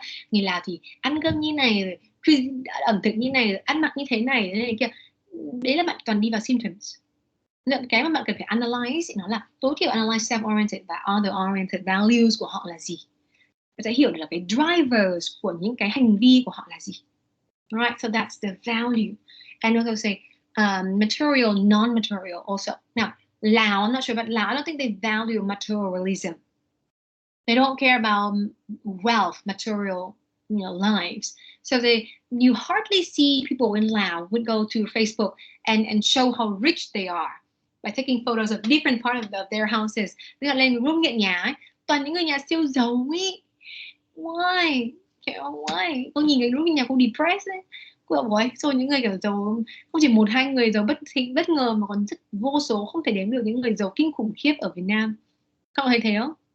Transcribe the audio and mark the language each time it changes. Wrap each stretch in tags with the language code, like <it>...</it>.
<vi>Tức là người Lào thì ăn cơm như này, ẩm thực như này, ăn mặc như thế này kia. Đấy là bạn toàn đi vào symptoms. Cái mà bạn cần phải analyze nó là tối thiểu analyze self-oriented và other-oriented values của họ là gì. Bạn sẽ hiểu được là cái drivers của những cái hành vi của họ là gì.</vi> <en>Alright, so that's the value. And also say material, non-material also. Now, Lao, I'm not sure about Lao. I don't think they value materialism. They don't care about wealth, material, lives. So you hardly see people in Laos would go to Facebook and show how rich they are by taking photos of different parts of their houses.</en> <vi>Tức là lên group nghiện nhà ấy, toàn những người nhà siêu giàu ấy.</vi> <en>Why? Why?</en> <vi>Cô nhìn cái group nhà cô depressed ấy. Cô bảo rồi những người kiểu giàu không chỉ 1-2 người giàu bất ngờ mà còn rất vô số, không thể đếm được những người giàu kinh khủng khiếp ở Việt Nam. Cậu thấy thế không?</vi>